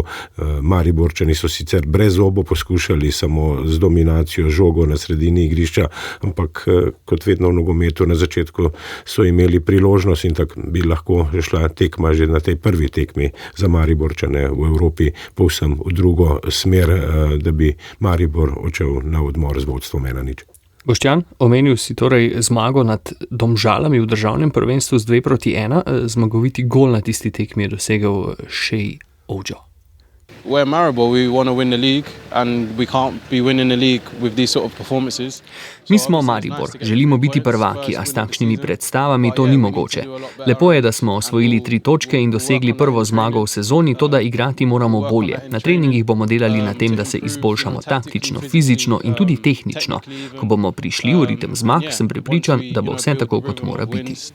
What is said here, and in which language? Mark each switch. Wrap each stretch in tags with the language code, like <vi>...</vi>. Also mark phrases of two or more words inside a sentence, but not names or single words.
<sl>Mariborčani so sicer brez obo poskušali samo z dominacijo žogo na sredini igrišča, ampak kot vedno v nogometu na začetku so imeli priložnost in tako bi lahko šla tekma že na tej prvi tekmi za Mariborčane v Evropi povsem v drugo smer, da bi Maribor odšel na odmor z vodstvom 1-0. Boštjan, omenil si torej zmago nad Domžalami v državnem prvenstvu z 2-1, zmagoviti gol na tisti tekmi je dosegel Shea Ojo.</sl> <en>We're Maribor, we want to win the league and we can't be winning the league with these sort of performances.</en> <sl>Mi smo Maribor, želimo biti prvaki, a s takšnimi predstavami to ni mogoče. Lepo je, da smo osvojili 3 točke in dosegli prvo zmago v sezoni, to da igrati moramo bolje. Na treningih bomo delali na tem, da se izboljšamo taktično, fizično in tudi tehnično. Ko bomo prišli v ritem zmag, sem prepričan, da bo vse tako, kot mora biti.</sl>